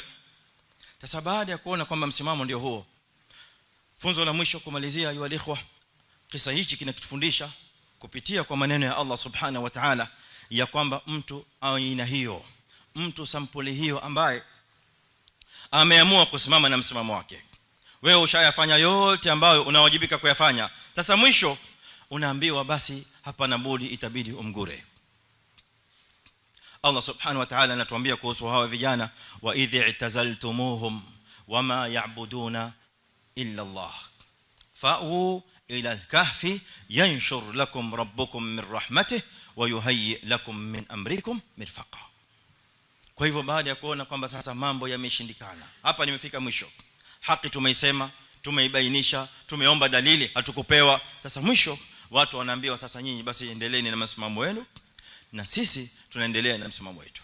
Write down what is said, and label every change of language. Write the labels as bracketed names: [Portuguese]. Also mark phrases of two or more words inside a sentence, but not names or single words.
[Swahili] Sasa baada ya kuona kwamba msimamo ndio huo, funzo la mwisho kumalizia, [Arabic] أيها الإخوة, [Swahili] kisa hichi kinatufundisha kupitia kwa maneno ya Allah [Arabic] سبحانه وتعالى [Swahili] ya kwamba mtu aina hiyo, mtu sampuli hiyo ambaye ameamua kusimama na msimamo wake. Wewe ushayafanya yote ambayo unawajibika kuyafanya, sasa mwisho unaambiwa basi hapana budi itabidi umgure. [Arabic] Allah سبحانه وتعالى [Swahili] anatuambia kuhusu hawa vijana, [Arabic] وإذ اعتزلتموهم وما يعبدون إلا الله فأووا إلى الكهف ينشر لكم ربكم من رحمته ويهيئ لكم من أمركم مرفقا. [Swahili] Kwa hivyo baada ya kuona kwamba sasa mambo yameshindikana, hapa nimefika mwisho, haki tumeisema, tumeibainisha, tumeomba dalili hatukupewa, sasa mwisho watu wanaambiwa sasa nyinyi basi endeleeni na msimamo wenu na sisi tunaendelea na msimamo wetu.